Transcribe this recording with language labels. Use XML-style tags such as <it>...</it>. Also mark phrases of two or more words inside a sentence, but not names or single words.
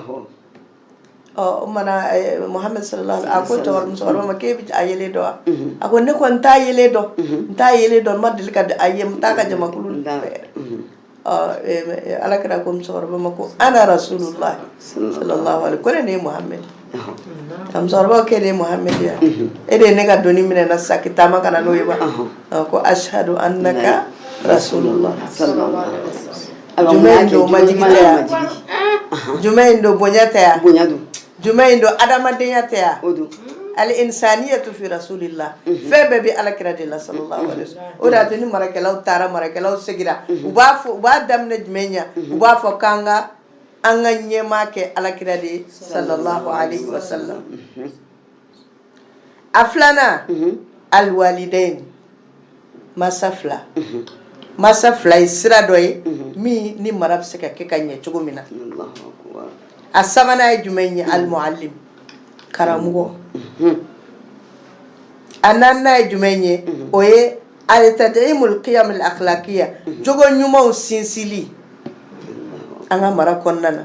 <bm>o mana Muhammad sallallahu a ko musokɔrɔba ma k'e bɛ a yelen dɔn wa a ko ne ko n t'a yelen dɔn n ma deli ka a ye n t'a ka jamakulu Alakira ko musokɔrɔba ma ko</bm> <ar>أنا رسول الله صلى الله عليه</ar> <bm>ko ne ye Muhammad musokɔrɔba ko e de ye Muhammad ya e de ye ne ka doni minɛ na sisan ki taama kana n'o ye ba ko</bm> <ar>أشهد أنك رسول الله صلى الله عليه وسلم</ar> <bm>jumɛn do majigi tɛ yan jumɛn do bonya tɛ yan jumɛn do adamadenya tɛ yan</bm> <ar>الإنسانية في رسول الله</ar> <bm>fɛn bɛɛ bɛ Alakira de la</bm> <ar>صلى الله عليه وسلم</ar> <bm>o de y'a to ni marakɛlaw taara marakɛlaw segira u b'a daminɛ jumɛn ɲɛ u b'a fɔ k'an ka ɲɛmaa kɛ Alakira de</bm> <ar>صلى الله عليه وسلم.</ar> <bm>A filanan alwalidain masa fila ye sira dɔ ye min ni mara bɛ se ka kɛ ka ɲɛ cogo min na. A sabanan ye jumɛn ye almuallim karamɔgɔ. A naaninan ye jumɛn ye o ye</bm> <ar>التدعيم القيم الأخلاقية</ar> <bm>jogo ɲumanw sinsinli an ka mara kɔnɔna na.</bm>